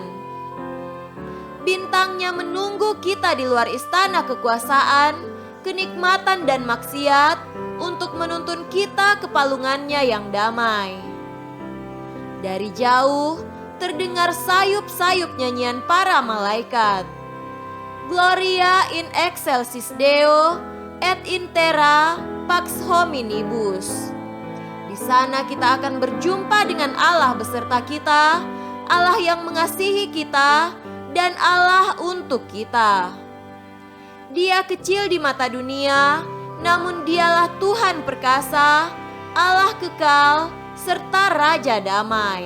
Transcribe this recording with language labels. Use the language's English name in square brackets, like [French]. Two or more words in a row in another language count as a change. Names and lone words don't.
[Indonesian] Bintangnya menunggu kita di luar istana kekuasaan, kenikmatan dan maksiat untuk menuntun kita ke palungannya yang damai. Dari jauh terdengar sayup-sayup nyanyian para malaikat. [Latin] Gloria in excelsis Deo et in terra pax hominibus. [Indonesian] Di sana kita akan berjumpa dengan Allah beserta kita, Allah yang mengasihi kita dan Allah untuk kita. Dia kecil di mata dunia, namun Dialah Tuhan perkasa, Allah kekal, serta Raja damai.